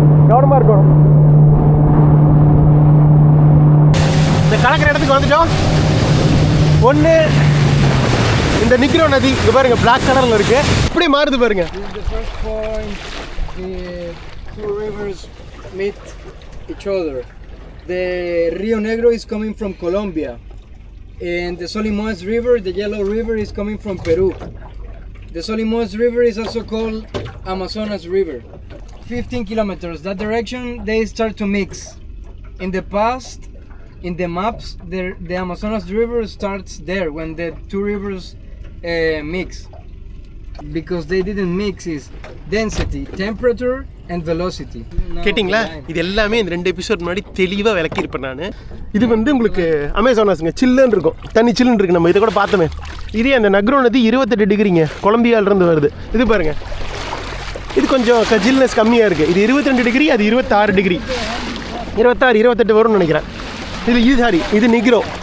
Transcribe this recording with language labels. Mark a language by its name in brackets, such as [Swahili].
[Tamil] கவனமாக இருக்கணும். இந்த கலக்கிற இடத்துக்கு வந்துட்டோம். ஒன்று இந்த நிக்கிற நதி, இங்கே பாருங்க, பிளாக் கலரில் இருக்கு, இப்படி மாறுது பாருங்க. [English] The first point, the two rivers meet each other. The Rio Negro is coming from Colombia, and the Solimões River, the Yellow River, is coming from Peru. The Solimões River is also called Amazonas River. 15 kilometers that direction, they start to mix. In the past, in the maps, the Amazonas River starts there when the two rivers mix. Because they didn't mix is density, temperature and velocity. [Tamil] கேட்டிங்களா? இது எல்லாமே இந்த 2 episode முன்னாடி தெளிவாக விளக்கியிருப்பேன் நான். இது வந்து உங்களுக்கு அமேசானாஸுங்க, சில்லுன்னு இருக்கும், தண்ணி சில்லுன்னு இருக்குது. நம்ம இதை கூட பார்த்தோமே. இதே அந்த நக்ரோ நதி 28 டிகிரிங்க, கொலம்பியாவிலேருந்து வருது. இது பாருங்கள், இது கொஞ்சம் ஜில்னஸ் கம்மியாக இருக்குது. இது 22 டிகிரி, அது 26 டிகிரி, 26, 28 வரும்னு நினைக்கிறேன். இது நிக்ரோ.